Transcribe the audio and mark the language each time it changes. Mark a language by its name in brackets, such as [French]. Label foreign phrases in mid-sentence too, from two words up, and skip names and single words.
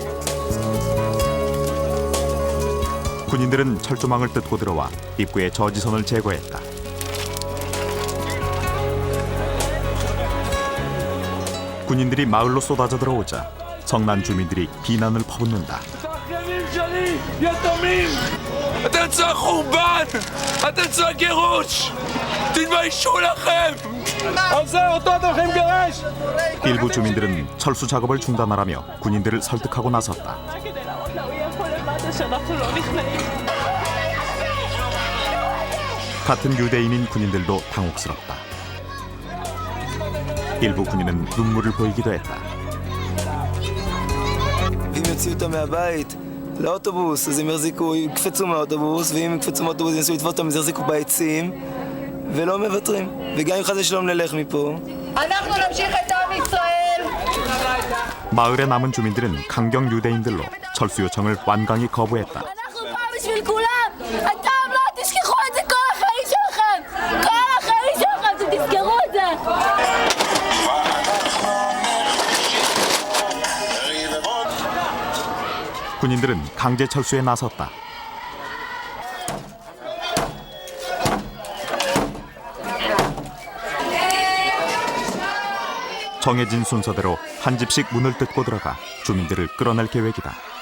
[Korean] 군인들은 철조망을 뜯고 들어와 입구의 저지선을 제거했다. 군인들이 마을로 쏟아져 들어오자 성난 주민들이 비난을 퍼붓는다. [Hebrew] אתם צועק חורבן! אתם צועק גירוש! תתביישו לכם! [Korean] 일부 주민들은 철수 작업을 중단하라며 군인들을 설득하고 나섰다. 같은 유대인인 군인들도 당혹스럽다. 일부 군인은 눈물을 보이기도 했다. [Hebrew] אם יוציאו אותם מהבית לאוטובוס, אז הם יקפצו מהאוטובוס, ואם יקפצו מהאוטובוס ינסו לתפוס אותם, אז יחזיקו בעצים, ולא מוותרים. וגם אם חס ושלום נלך מפה. אנחנו נמשיך את עם ישראל! [Korean] 마을에 남은 주민들은 강경 유대인들로 철수 요청을 완강히 거부했다. [Hebrew] אנחנו פה בשביל כולם! אתם לא תשכחו את זה כל החיים שלכם! כל החיים שלכם, תזכרו את זה! [Korean] 군인들은 강제 철수에 나섰다. 정해진 순서대로 한 집씩 문을 뜯고 들어가 주민들을 끌어낼 계획이다.